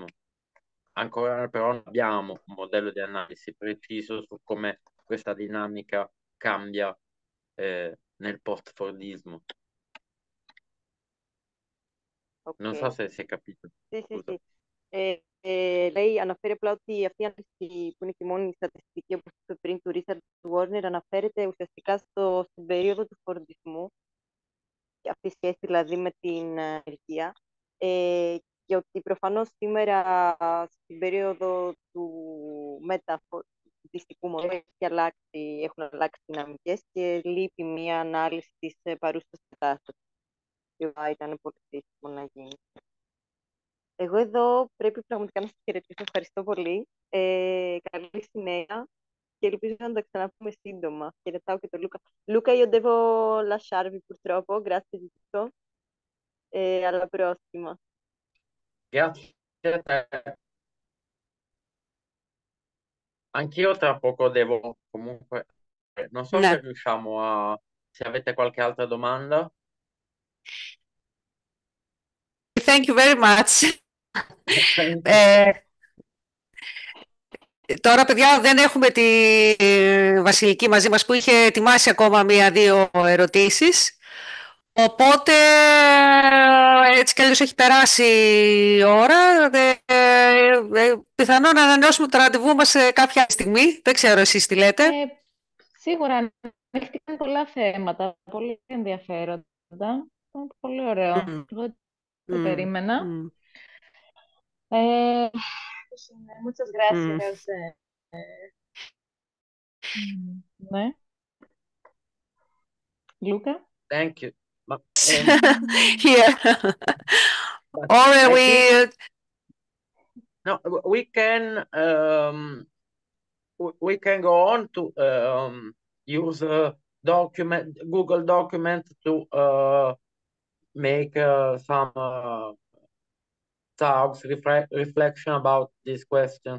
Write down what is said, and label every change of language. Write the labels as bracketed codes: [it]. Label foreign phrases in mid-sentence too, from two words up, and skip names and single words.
[it] Ancora però non abbiamo un modello di analisi preciso su come questa dinamica cambia nel post-fordismo. Non so ok. se si è capito. Sì, sì, Scusa. sì. [el] Lei αναφέρει απλά ότι αυτή η ανάλυση που είναι και μόνη στατιστική, όπως είπε πριν, του Richard Warner, αναφέρεται ουσιαστικά στην περίοδο του φορντισμού, και αυτή η σχέση δηλαδή με την ανεργία, και ότι προφανώς σήμερα στην περίοδο του μεταφορτιστικού μοντέλου έχουν αλλάξει δυναμικές και λείπει μία ανάλυση της παρούσας κατάστασης, η οποία ήταν πολύ χρήσιμο να γίνει. Εγώ εδώ πρέπει πραγματικά να σας χαιρετήσω. Ευχαριστώ πολύ. Καλή συνέχεια και ελπίζω να τα ξαναπούμε σύντομα. Χαιρετάω και τον Λούκα. [it] Luca, io devo lasciarvi purtroppo, grazie di tutto. Alla prossima. Grazie a te. Anch'io tra poco devo comunque, non so se [el] Ναι. [it] riusciamo se avete qualche altra domanda. [en] Thank you very much. [el] Ε, Τώρα, παιδιά, δεν έχουμε τη Βασιλική μαζί μας που είχε ετοιμάσει ακόμα μία-δύο ερωτήσεις. Οπότε, έτσι κι αλλιώς έχει περάσει η ώρα. Πιθανόν να ανανεώσουμε το ραντεβού μας σε κάποια στιγμή. Δεν ξέρω εσείς τι λέτε. Σίγουρα ανέχτηκαν πολλά θέματα, πολύ ενδιαφέροντα. Ήταν πολύ ωραίο. Εγώ το περίμενα. [es] Muchas gracias. [el] Ναι. Λούκα. [en] Thank you. Here. Or no, we can go on to use Google document to make some thoughts, reflection about these questions.